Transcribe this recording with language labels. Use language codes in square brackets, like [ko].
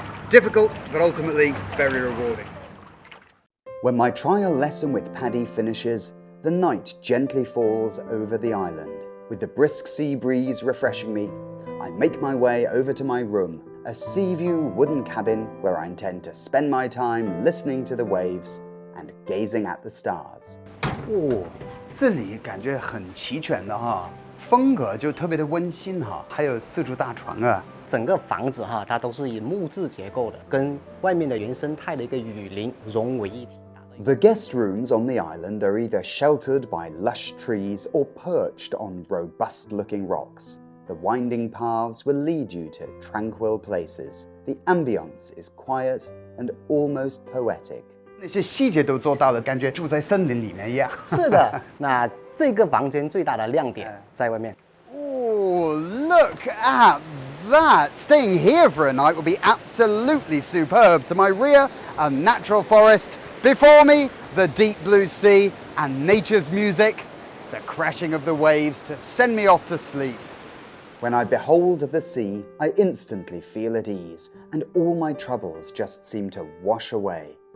[en] Difficult, but ultimately very rewarding. When my trial lesson with Paddy finishes, The night gently falls over the island. With the brisk sea breeze refreshing me, I make my way over to my room, a sea view wooden cabin where I intend to spend my time listening to the waves and gazing at the stars. [zh] 哦，这里感觉很齐全的哈，风格就特别的温馨哈，还有4柱大床啊。整个房子哈，它都是以木质结构的，跟外面的原生态的一个雨林融为一体。 [en] The guest rooms on the island are either sheltered by lush trees or perched on robust-looking rocks. The winding paths will lead you to tranquil places. The ambience is quiet and almost poetic. [zh] 那些细节都做到了，感觉住在森林里面一样。是的，那这个房间最大的亮点在外面。 [en] Oh, look at that! Staying here for a night will be absolutely superb. To my rear, a natural forest. Before me, the deep blue sea and nature's music, the crashing of the waves to send me off to sleep. When I behold the sea, I instantly feel at ease, and all my troubles just seem to wash away.